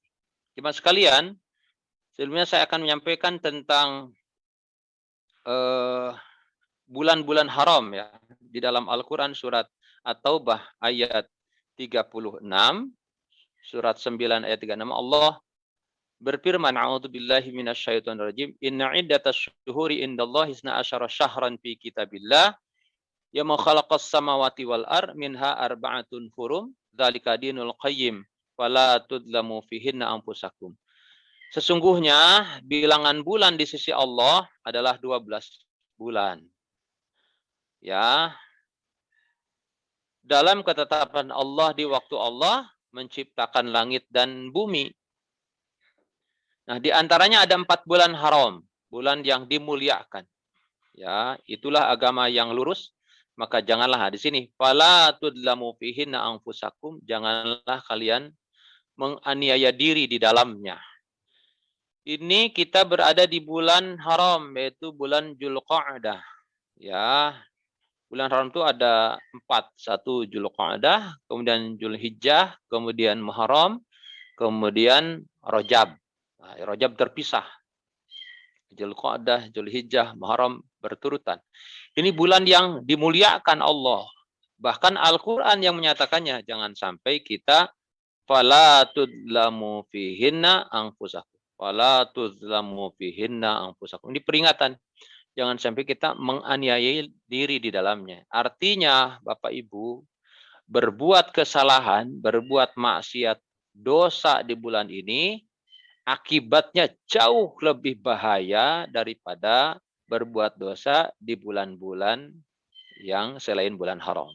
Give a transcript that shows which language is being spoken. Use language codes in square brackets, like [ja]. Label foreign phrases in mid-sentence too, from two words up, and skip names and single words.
[id] Jemaah sekalian, sebelumnya saya akan menyampaikan tentang bulan-bulan haram ya. Di dalam Al-Quran surat At-Taubah ayat 36, surat 9 ayat 36, Allah berfirman, [ar] أعوذ بالله من الشيطان الرجيم, إن عدة الشهور عند الله 12 شهرا في كتاب الله يوم خلق السماوات والأرض منها أربعة حرم ذلك الدين القيم فلا تظلموا فيهن أنفسكم. [id] Sesungguhnya bilangan bulan di sisi Allah adalah 12 bulan. Ya. Dalam ketetapan Allah di waktu Allah menciptakan langit dan bumi. Nah, di antaranya ada 4 bulan haram, bulan yang dimuliakan. Ya, itulah agama yang lurus. Maka janganlah di sini [ar] فلا تظلموا فيهن أنفسكم, [id] janganlah kalian menganiaya diri di dalamnya. Ini kita berada di bulan haram, yaitu bulan Dzulqa'dah. Ya, bulan haram itu ada 4. 1 Dzulqa'dah, kemudian Dzulhijjah, kemudian Muharram, kemudian Rajab. Nah, Rajab terpisah. Dzulqa'dah, Dzulhijjah, Muharram berturutan. Ini bulan yang dimuliakan Allah. Bahkan Al-Quran yang menyatakannya. Jangan sampai kita [ar] فلا تظلموا فيهن أنفسكم. فلا تظلموا فيهن أنفسكم. [id] Ini peringatan. jangan sampai kita menganiayai diri di dalamnya. Artinya, Bapak Ibu, berbuat kesalahan, berbuat maksiat, dosa di bulan ini, akibatnya jauh lebih bahaya daripada berbuat dosa di bulan-bulan yang selain bulan haram.